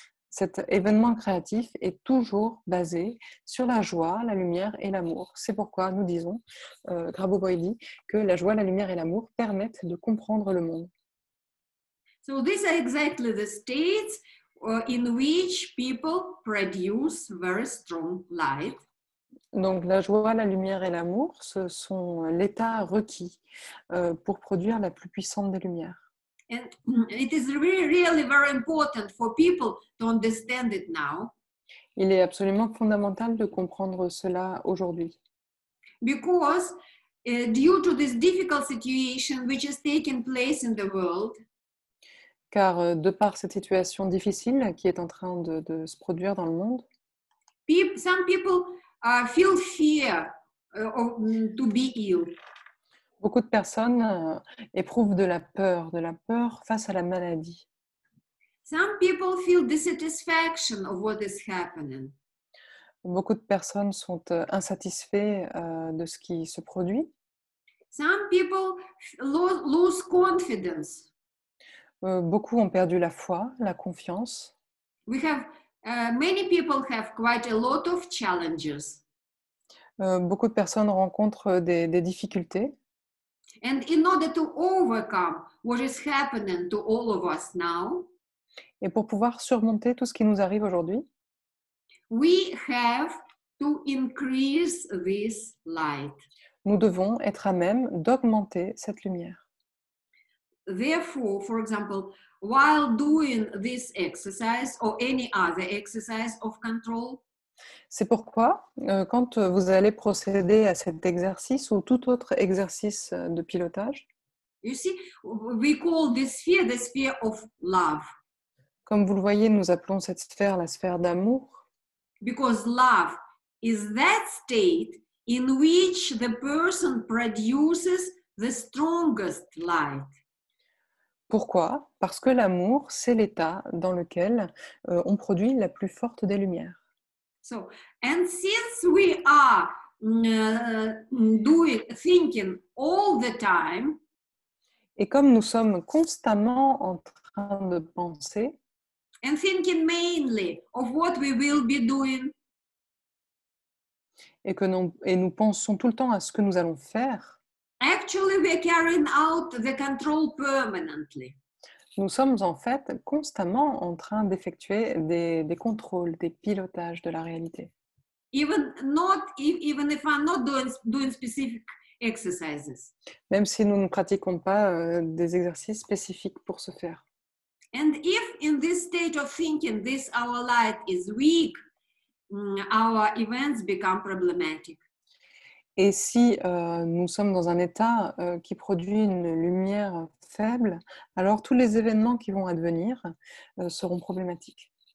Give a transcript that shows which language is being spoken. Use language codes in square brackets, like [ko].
[fr] Cet événement créatif est toujours basé sur la joie, la lumière et l'amour. C'est pourquoi nous disons, Grabovoi dit, que la joie, la lumière et l'amour permettent de comprendre le monde. [en] So these are exactly the states in which people produce very strong light. [fr] Donc la joie, la lumière et l'amour, ce sont l'état requis pour produire la plus puissante des lumières. [en] And it is really very important for people to understand it now. [fr] Il est absolument fondamental de comprendre cela aujourd'hui. [en] Because due to this difficult situation which is taking place in the world, [fr] Car de par cette situation difficile qui est en train de se produire dans le monde, [en] some people feel fear to be ill. [fr] beaucoup de personnes éprouvent de la peur face à la maladie. [en] Some people feel dissatisfaction of what is happening. [fr] Beaucoup de personnes sont insatisfaits de ce qui se produit. [en] Some people lose confidence. [fr] Beaucoup ont perdu la foi, la confiance. [en] We have many people have quite a lot of challenges. [fr] Beaucoup de personnes rencontrent des difficultés. [en] And in order to overcome what is happening to all of us now, [fr] Et pour pouvoir surmonter tout ce qui nous arrive aujourd'hui, [en] we have to increase this light. [fr] nous devons être à même d'augmenter cette lumière. [en] Therefore, for example, while doing this exercise or any other exercise of control, [fr] C'est pourquoi, quand vous allez procéder à cet exercice ou tout autre exercice de pilotage, [en] you see, we call this sphere the sphere of love. [fr] comme vous le voyez, nous appelons cette sphère la sphère d'amour, [en] Because love is that state in which the person produces the strongest light. [fr] Pourquoi? Parce que l'amour, c'est l'état dans lequel on produit la plus forte des lumières. [en] So, and since we are thinking all the time, [fr] Et comme nous sommes constamment en train de penser, [en] and thinking mainly of what we will be doing, [fr] et nous pensons tout le temps à ce que nous allons faire, [en] actually we're carrying out the control permanently. [fr] nous sommes en fait constamment en train d'effectuer des contrôles, des pilotages de la réalité. [en] Even if I'm not doing specific exercises. [fr] Même si nous ne pratiquons pas des exercices spécifiques pour ce faire. [en] And if in this state of thinking, this our light is weak, our events become problematic. [fr] Et si nous sommes dans un état qui produit une lumière faible, alors tous les événements qui vont advenir seront problématiques.